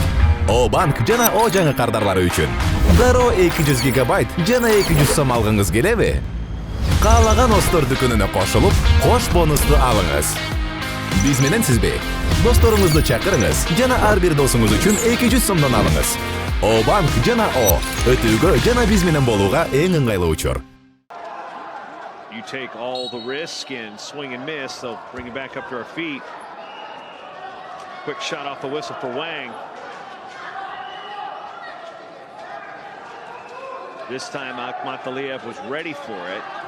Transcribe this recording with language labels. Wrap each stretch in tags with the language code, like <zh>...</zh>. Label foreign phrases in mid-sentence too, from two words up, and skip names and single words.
<ky>O-банк жана O жаңы кардарлары үчүн. Дароо 200 гигабайт жана 200 сом алгыңыз келеби? Каалаган Остор дүкөнүнө кошулуп, кош бонусту алыңыз. Биз менен сизби? Досторуңузду чакырыңыз жана ар бир досуңуз үчүн 200 сомдон алыңыз. O-банк жана O өтүүгө жана биз менен болууга эң ыңгайлуу учур.</ky> <en>You take all the risk and swing and miss. They'll bring it back up to our feet. Quick shot off the whistle for Wang. This time Akhmataliyev was ready for it.</en>